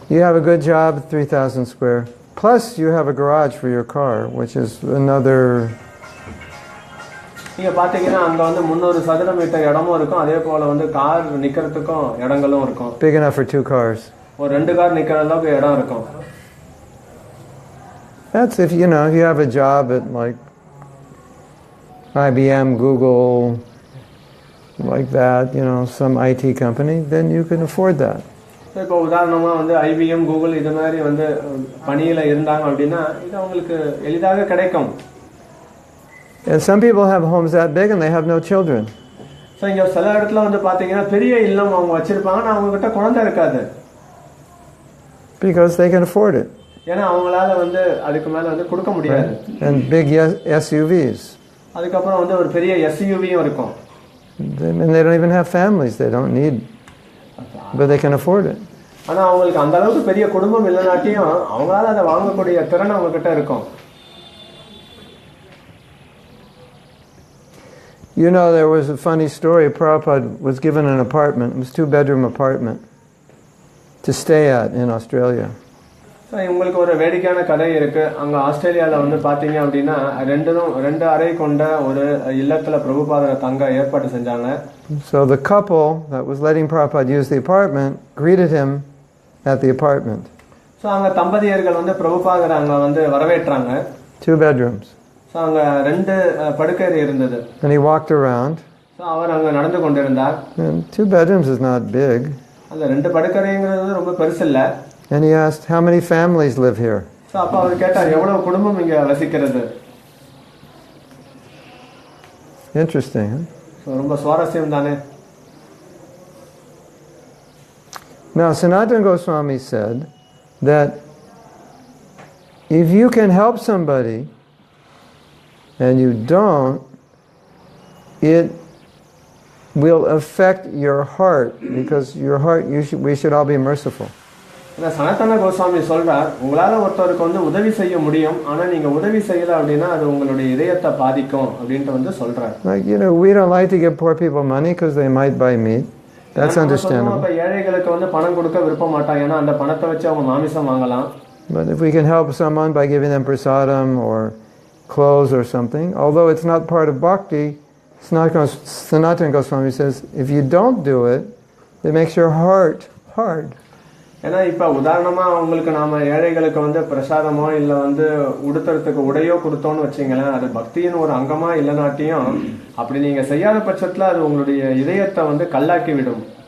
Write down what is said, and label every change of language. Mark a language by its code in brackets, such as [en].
[en] you have a good job, 3,000 square. Plus you have a garage for your car, which is another. [ta] நீங்க பாத்தீங்கன்னா அங்க வந்து 300 சதுர metre இடமும் இருக்கும், அதே போல வந்து கார் நிக்கிறதுக்கும் இடங்களும் இருக்கும். [en] Big enough for 2 cars. [ta] ஒரு 2 கார் நிக்கிற அளவுக்கு இடம் இருக்கும். [en] That's if you know you have a job at like IBM, Google, like that, you know, some IT company, then you can afford that. [ta] இப்போ உதாரணமா வந்து IBM, Google இது மாதிரி வந்து பணியில இருந்தாங்க அப்படின்னா இது அவங்களுக்கு எளிதாக கிடைக்கும். [en] And some people have homes that big and they have no children. [ta] So இங்க சில இடத்துல வந்து பாத்தீங்கன்னா பெரிய இல்லம் அவங்க வச்சிருப்பாங்க, ஆனா அவங்க கிட்ட குழந்தை இருக்காது. [en] Because they can afford it. [ta] ஏன்னா அவங்களால வந்து அதுக்கு மேல வந்து கொடுக்க முடியாது. [en] And big SUVs. [ta] அதுக்கப்புறம் வந்து ஒரு பெரிய SUVயும் இருக்கும். [en] And they don't even have families. They don't need, but they can afford it. [ta] ஆனா அவங்களுக்கு அந்த அளவுக்கு பெரிய குடும்பம் இல்லைனாட்டியும் அவங்களால அதை வாங்கக்கூடிய திறன் அவங்க கிட்ட இருக்கும். [en] You know, there was a funny story. Prabhupada was given an apartment. It was a 2-bedroom apartment to stay at in Australia. [ta] உங்களுக்கு ஒரு வேடிக்கையான கதை இருக்கு. அங்க ஆஸ்திரேலியால வந்து பாத்தீங்க அப்படின்னா 2 அறை கொண்ட ஒரு இல்லத்துல பிரபுபாதர் தங்க ஏற்பாடு செஞ்சாங்க. [en] So the couple that was letting Prabhupada use the apartment greeted him at the apartment. [ta] So அங்க தம்பதியர்கள் வந்து பிரபுபாதர் அங்க வந்து வரவேற்றாங்க. [en] 2 bedrooms. [ta] So அங்க 2 படுக்கை இருந்தது. [en] And he walked around. [ta] So அவர் அங்க நடந்து கொண்டிருந்தார். [en] And 2 bedrooms is not big. [ta] அந்த 2 படுக்கைங்கிறது ரொம்ப பெருசு இல்ல. [en] And he asked, how many families live here? [ta] So அப்ப அவர் கேட்டார், எவ்வளவு குடும்பம் இங்க வசிக்கிறது? [en] Interesting, huh? [ta] So ரொம்ப சுவாரஸ்யம் தானே. [en] Now, Sanatana Goswami said that if you can help somebody and you don't, it will affect your heart, because your heart, we should all be merciful. [ta] சனாதன கோஸ்வாமி சொல்றார், உங்களால ஒருத்தருக்கு வந்து உதவி செய்ய முடியும், ஆனா நீங்க உதவி செய்யல அப்படின்னா அது உங்களுடைய இதயத்தை பாதிக்கும் அப்படின்ட்டு வந்து சொல்றார். [en] Like, you know, we don't like to give poor people money because they might buy meat. That's understandable. [ta] அப்ப ஏழைகளுக்கு வந்து பணம் கொடுக்க விருப்ப மாட்டாங்க, ஏன்னா அந்த பணத்தை வச்சு அவங்க மாமிசம் வாங்கலாம். [en] But if we can help someone by giving them prasadam or clothes or something, although it's not part of bhakti, Sanatana Goswami says, if you don't do it, it makes your heart hard. [ta] ஏன்னா இப்ப உதாரணமா உங்களுக்கு நாம ஏழைகளுக்கு வந்து பிரசாதமோ இல்ல வந்து உடுத்துறதுக்கு உடையோ கொடுத்தோம்னு வச்சீங்களேன், அது பக்தியின் ஒரு அங்கமா இல்லைனாட்டியும் அப்படி நீங்க செய்யாத பட்சத்துல அது உங்களுடைய இதயத்தை வந்து கல்லாக்கி விடும்.